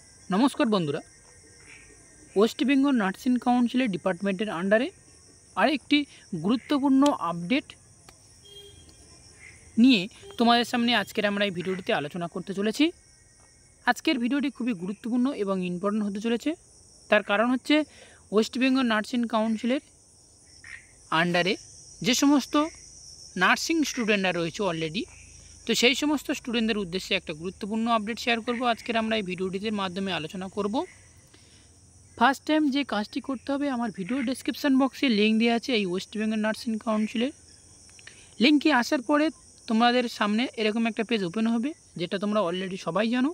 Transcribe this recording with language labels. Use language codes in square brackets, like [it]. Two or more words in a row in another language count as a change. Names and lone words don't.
[bn] নমস্কার বন্ধুরা ওয়েস্ট বেঙ্গল নার্সিং কাউন্সিল ডিপার্টমেন্টের আন্ডারে আরেকটি গুরুত্বপূর্ণ আপডেট নিয়ে তোমাদের সামনে আজকের আমরা এই ভিডিওটিতে আলোচনা করতে চলেছি। আজকের ভিডিওটি খুবই গুরুত্বপূর্ণ এবং ইম্পর্ট্যান্ট হতে চলেছে। তার কারণ হচ্ছে ওয়েস্ট বেঙ্গল নার্সিং কাউন্সিলের আন্ডারে যে সমস্ত নার্সিং স্টুডেন্টরা রয়েছে অলরেডি তো সেই সমস্ত স্টুডেন্টদের উদ্দেশ্যে একটা গুরুত্বপূর্ণ আপডেট শেয়ার করব। আজকের আমরা এই ভিডিওটির মাধ্যমে আলোচনা করব। [en] first time [bn] যে কাজটি করতে হবে, আমার [en] video description box-e [bn] লিঙ্ক দেওয়া আছে এই ওয়েস্ট বেঙ্গল নার্সিং কাউন্সিলের। লিঙ্কে আসার পরে তোমাদের সামনে এরকম একটা পেজ ওপেন হবে, যেটা তোমরা অলরেডি সবাই জানো।